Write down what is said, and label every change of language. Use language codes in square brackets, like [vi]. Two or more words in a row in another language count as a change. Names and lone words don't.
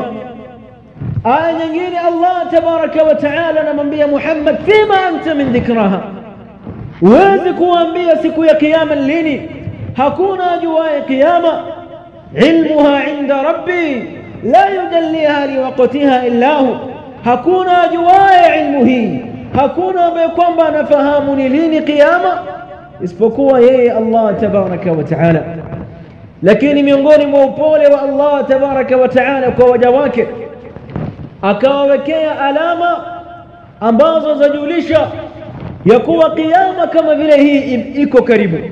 [sw] Aya nyingine Allah [ar] تبارك وتعالى [sw] anamwambia Muhammad: [ar] فيم أنت من ذكراها, [sw] huwezi kuambia siku ya kiyama lini, hakuna ajuaye kiyama. [ar] علمها عند ربي لا يجليها لوقتها إلا هو, [sw] hakuna ajuaye ilmu hii, hakuna ambaye kwamba anafahamu ni lini kiyama isipokuwa yeye Allah [ar] تبارك وتعالى. [sw] Lakini miongoni mwa upole wa Allah [ar] تبارك وتعالى [sw] kwa waja wake, akawawekea alama ambazo zajulisha ya kuwa kiyama kama vile hii iko karibu.